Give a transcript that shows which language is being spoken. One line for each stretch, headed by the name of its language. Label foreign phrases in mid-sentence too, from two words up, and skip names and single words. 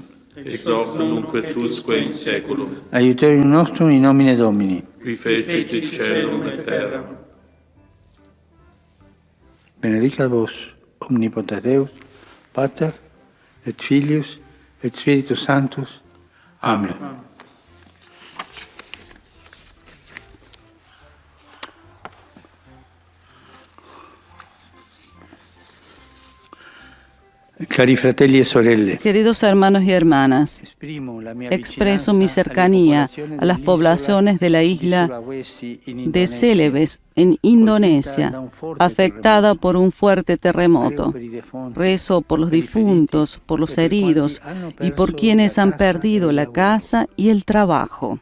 Latin: Ex hoc nunc et usque in saeculum. Aiuterium nostrum in nomine Domini. Qui fecit caelum et terram. Benedicat vos, omnipotens Deus, Pater, et Filius, et Spiritus Sanctus. Amen.
Italian: Cari fratelli e sorelle,
Spanish: Queridos hermanos y hermanas, expreso mi cercanía a las poblaciones de la isla de Célebes, en Indonesia, afectada por un fuerte terremoto. Rezo por los difuntos, por los heridos y por quienes han perdido la casa y el trabajo.